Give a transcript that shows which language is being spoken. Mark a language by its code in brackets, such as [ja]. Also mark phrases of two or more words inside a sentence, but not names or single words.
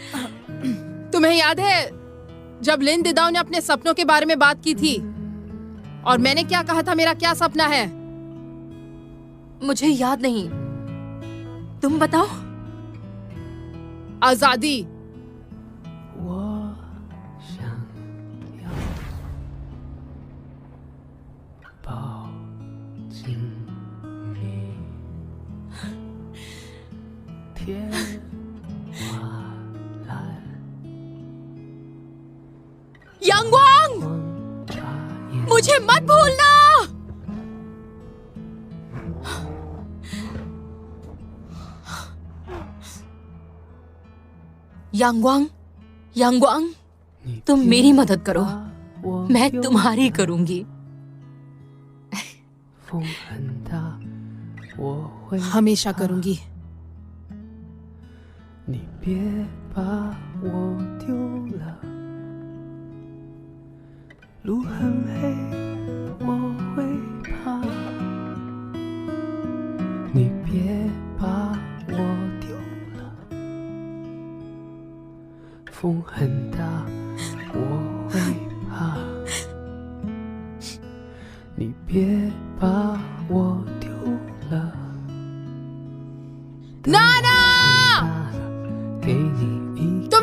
[hi] तुम्हें याद है जब लिन दिदाओ ने अपने सपनों के बारे में बात की थी? और मैंने क्या कहा था, मेरा क्या सपना है? मुझे याद नहीं, तुम बताओ। आजादी। [zh] 我想要抱紧你，天花蓝，阳光，眨眼 [hi] मुझे मत भूलना। यांगवांग, यांगवांग, [zh] 你 [hi] तुम मेरी मदद करो, [zh] 把我 [hi] मैं [zh] 拥 [hi] तुम्हारी करूंगी। [zh] 风很大，我会 [hi] हमेशा करूंगी। [zh] 你别把我丢了，路很黑，我会怕。你别把我丢了，风很大，我会怕。你别把我丢了。 [hi] नाना, [zh] 大了，给你一个